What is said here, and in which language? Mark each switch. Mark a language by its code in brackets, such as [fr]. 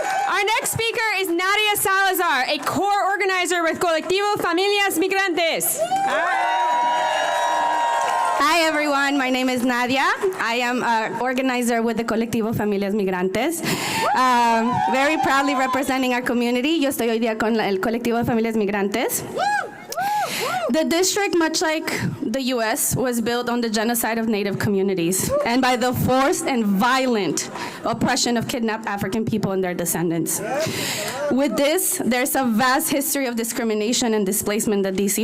[en] Our next speaker is Nadia Salazar, a core organizer with Colectivo Familias Migrantes. Hi everyone, my name is Nadia. I am an organizer with the Colectivo Familias Migrantes. Very proudly representing our community. [es] Yo estoy hoy día con el Colectivo de Familias Migrantes. [en] The district, much like the U.S., was built on the genocide of Native communities and by the forced and violent oppression of kidnapped African people and their descendants. With this, there's a vast history of discrimination and displacement that D.C.